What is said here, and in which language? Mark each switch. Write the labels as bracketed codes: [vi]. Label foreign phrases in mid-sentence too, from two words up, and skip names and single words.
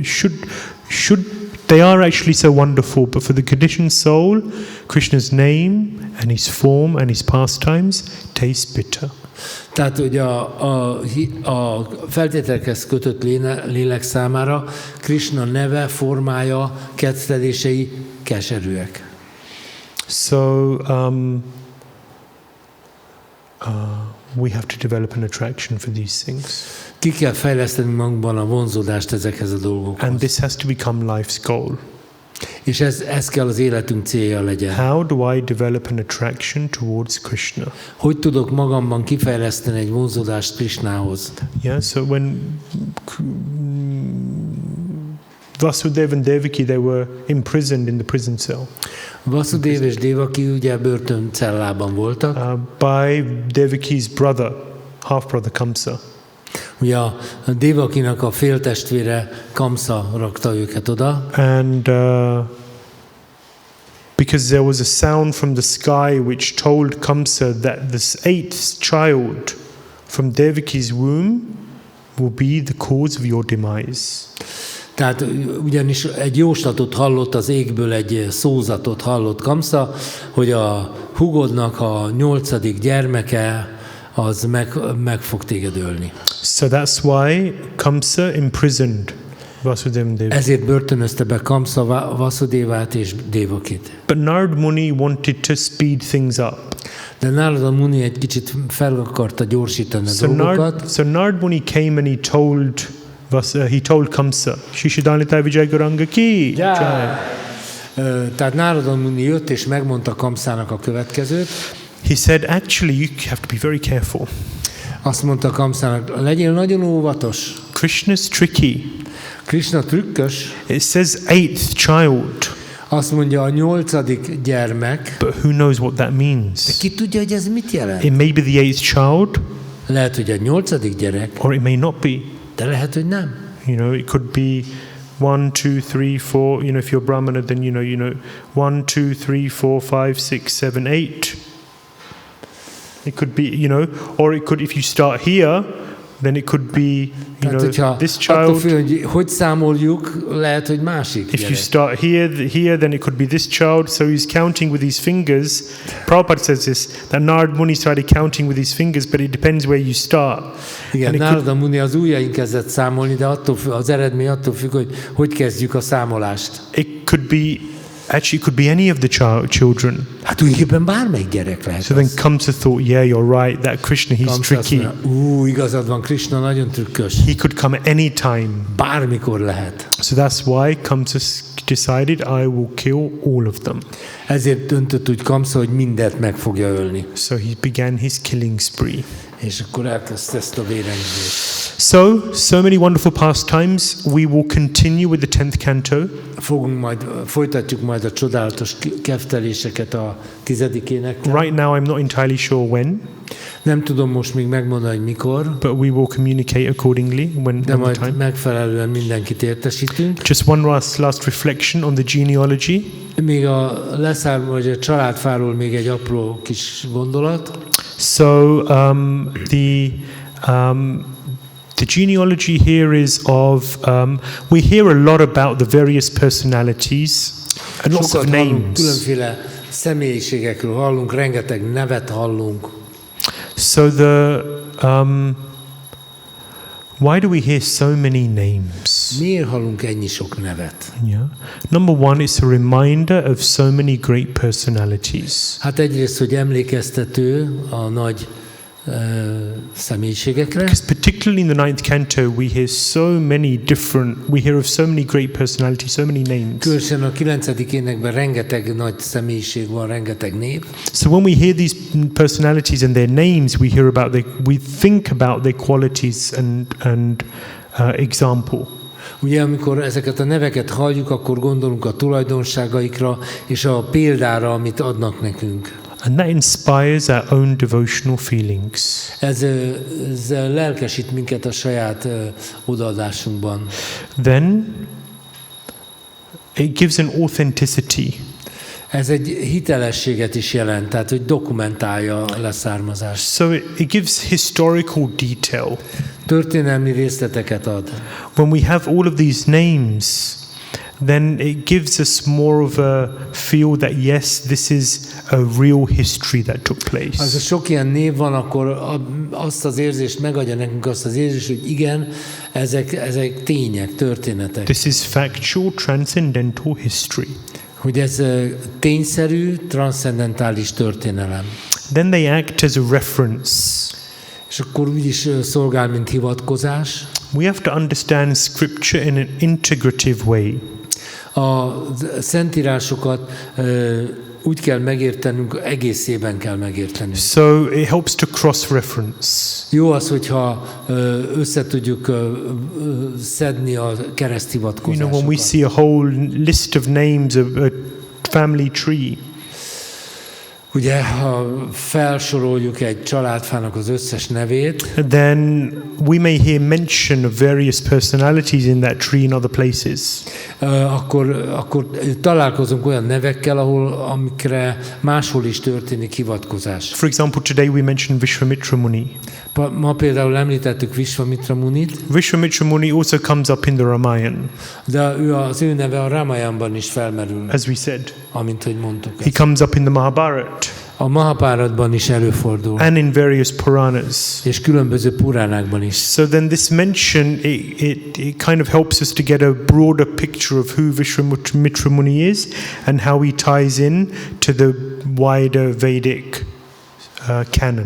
[en] They are actually so wonderful, but for the conditioned soul, Krishna's name and his form and his pastimes taste bitter. [hu] Tehát, hogy a feltételekhez kötött lélek számára Krishna neve, formája, kettelései keserűek. [en] So we have to develop an attraction for these things. [hu] Ki kell fejleszteni magunkban a vonzódást ezekhez a dolgokhoz. [en] And this has to become life's goal. [hu] És ez kell az életünk célja legyen. [en] How do I develop an attraction towards Krishna? [hu] Hogy tudok magamban kifejleszteni egy vonzódást Krishnához? [en] Yeah, so when Vasudeva and Devaki, they were imprisoned in the prison cell. [hu] Vasudeva és Devaki ugye börtöncellában voltak. [en] By Devaki's brother, half-brother Kamsa. [hu] Ugye a Devakinak a féltestvére Kamsa rakta őket oda. [en] And because there was a sound from the sky which told Kamsa that this 8th child from Devaki's womb will be the cause of your demise. [hu] Tehát ugyanis egy jóslatot hallott az égből, egy szózatot hallott Kamsa, hogy a húgodnak a 8. gyermeke az meg fog téged ölni. [en] So that's why Kamsa imprisoned Vasudeva and Devaki. [hu] Ezért börtönözte be Kamsa Vasudevát és Devakit. [en] But Narad Muni wanted to speed things up. [hu] De Narada Muni egy kicsit fel akarta gyorsítani a dolgokat. [en] So Narad Muni came and he told Kamsa, Shishidhanita Vijay Gauranga ki. [hu] Tehát Narada Muni jött és megmondta Kamsának a következőt. [en] He said, actually, you have to be very careful. [hu] Azt mondta Kamsának, legyél nagyon óvatos. [en] Krishna's tricky. [hu] Krishna trükkös. [en] It says 8th child. [hu] Azt mondja a 8. gyermek. [en] But who knows what that means? [hu] De ki tudja, hogy ez mit jelent? [en] It may be the 8th child. [hu] Lehet, hogy a 8. gyerek. [en] Or it may not be. [hu] De lehet, hogy nem. [en] You know, it could be 1, 2, 3, 4. You know, if you're Brahmana, then you know, 1, 2, 3, 4, 5, 6, 7, 8. It could be, or it could, if you start here, then it could be, you [hu] Tehát, [en] know, [hu] hogyha [en] this [hu] attól [en] child. [hu] függ, hogy számoljuk, lehet, hogy másik [en] If you [hu] gyerek. [en] start here, then it could be this child. So he's counting with his fingers. Prabhupada says this, that Narad Muni started counting with his fingers, but it depends where you start. [hu] Igen, [en] And it [hu] Nárada Muni az ujjain kezdett számolni, de az eredmény attól függ, hogy kezdjük a számolást. [en] It could be, actually, it could be any of the children. [hu] Hát tulajdonképpen bármelyik gyerek lehet [en] So then [hu] az. [en] comes a thought, yeah, you're right, that Krishna, he's [hu] Kamsa azt [en] tricky. [hu] mondja, igazad van, Krishna nagyon trükkös. [en] He could come anytime. [hu] Bármikor lehet. [en] So that's why Kamsa decided, I will kill all of them. [hu] Ezért döntött úgy Kamsa, hogy mindent meg fogja ölni. [en] So he began his killing spree. [hu] És akkor elkezdte ezt a vérengzést. [en] So many wonderful pastimes. We will continue with the 10th canto. [hu] Folytatjuk majd a csodálatos kefteléseket a 10. énekkel. [en] Right now, I'm not entirely sure when, [hu] Nem tudom most még megmondani, hogy mikor, [en] but we will communicate accordingly when [hu] de [en] the [hu] majd [en] time. [hu] megfelelően mindenkit értesítünk. [en] Just one last reflection on the genealogy. [hu] Még vagy a családfáról még egy apró kis gondolat. [en] So the genealogy here is of we hear a lot about the various personalities and lots of [hu] Sokat hallunk, [en] names. [hu] különféle személyiségekről hallunk, rengeteg nevet hallunk. [en] So why do we hear so many names? [hu] Miért hallunk ennyi sok nevet? [en] Yeah. Number one, it's a reminder of so many great personalities. [hu] Hát egyrészt, hogy emlékeztető a nagy személyiségekre. [en] Because particularly in the 9th canto, we hear of so many great personalities, so many names. [hu] Különösen a 9. énekben rengeteg nagy személyiség van, rengeteg név. [en] So when we hear these personalities and their names, we think about their qualities and example. [hu] Ugye amikor ezeket a neveket halljuk, akkor gondolunk a tulajdonságaikra és a példára, amit adnak nekünk. [en] And that inspires our own devotional feelings. [hu] Ez lelkesít minket a saját odaadásunkban. [en] Then it gives an authenticity. [hu] Ez egy hitelességet is jelent, tehát hogy dokumentálja a leszármazást. [en] So it gives historical detail. [hu] Történelmi részleteket ad. [en] When we have all of these names, then it gives us more of a feel that yes, this is a real history that took place. [hu] Az sok ilyen név van, akkor azt az érzést megadja nekünk, azt az érzést, hogy igen, ezek tények, történetek. [en] This is factual, transcendental history. [hu] Hogy ez tényszerű, transzcendentális történelem. [en] Then they act as a reference. [hu] És akkor úgy is szolgál, mint hivatkozás. [en] We have to understand scripture in an integrative way. [hu] A szentírásokat úgy kell megértenünk, egészében kell megértenünk. [en] So it helps to cross-reference. [hu] Jó az, hogyha össze tudjuk szedni a kereszthivatkozásokat. [en] You know, when we see a whole list of names, a family tree, [hu] Ugye, ha felsoroljuk egy családfának az összes nevét, [en] then we may hear mention of various personalities in that tree in other places. [hu] akkor találkozunk olyan nevekkel, amikre máshol is történik hivatkozás. [en] For example, today we mentioned Vishwamitra Muni. [hu] Ma például említettük Vishwamitra Munit, [en] Vishwamitra Muni also comes up in the Ramayana, [hu] de az ő neve a Ramayanban is felmerül, [en] as we said. [hu] amint hogy mondtuk. [en] He comes up in the Mahabharata [hu] A Mahapáratban is előfordul, [en] and in various Puranas. [hu] és különböző puránákban is. [en] So then this mention, it kind of helps us to get a broader picture of who Vishwamitra Muni is and how he ties in to the wider Vedic canon.